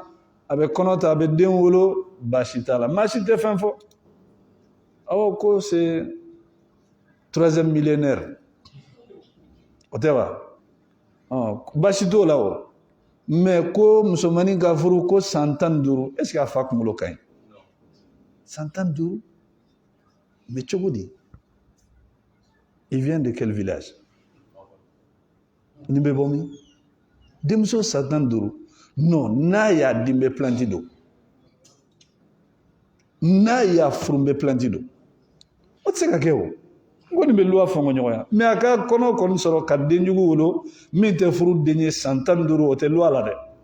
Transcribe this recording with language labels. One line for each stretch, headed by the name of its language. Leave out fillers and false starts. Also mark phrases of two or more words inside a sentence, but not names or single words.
Bambara: a bɛ kɔnɔ ta a bɛ den wolo basi t'a la maa si tɛ fɛn fɔ awɔ ko
French: c'est 3e millénaire
Bambara: o tɛ wa basi t'o la o mais ko musomanin ka furu ko san 15
French: est ce que
Bambara: a fa kunkolo ka ɲi san 15 mais cogo di
French: il vient de quel village
Bambara: nin bɛ bɔ min denmuso san 15 non n'a y'a di n bɛ planti don n'a y'a furu n bɛ planti don o tɛ se ka kɛ o n kɔni bɛ luwa fɔ n ko ɲɔgɔnya mais a ka kɔnɔ kɔni sɔrɔ ka denjugu wolo min tɛ furu den ye san 15 o tɛ luwa la dɛ